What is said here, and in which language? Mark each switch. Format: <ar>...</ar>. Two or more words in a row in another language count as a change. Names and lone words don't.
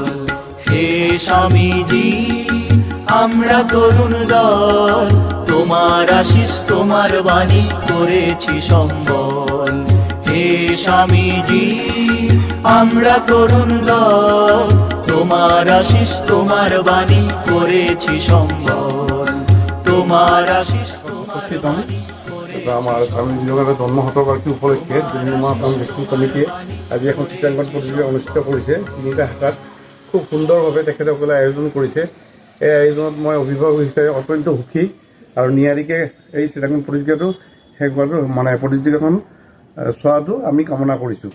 <bn>হে স্বামীজি আমরা তরুণ দল, তোমার আশিস তোমার বাণী করেছি সম্বল। হে স্বামীজি আমরা তরুণ দল, তোমার আশিস তোমার বাণী করেছি সম্বল। তোমার আশিস</bn> <as>আমার স্বামী বিবেকানন্দ জন্মশতবার্ষিকী উপলক্ষে ডুমডুমা ফাউণ্ডেশ্যন কমিটিয়ে আজি এখন চিত্ৰাংকন প্ৰতিযোগিতা অনুষ্ঠিত কৰিছে। 3টা শাখাত খুব সুন্দৰভাৱে তেখেতসকলে আয়োজন কৰিছে। এই আয়োজনত মই অভিভাৱক হিচাপে অত্যন্ত সুখী আৰু নিয়াৰিকৈ এই চিত্ৰাংকন প্ৰতিযোগিতাটো শেষ হোৱাটো মানে প্ৰতিযোগিতাখন চোৱাটো আমি কামনা কৰিছোঁ।</as>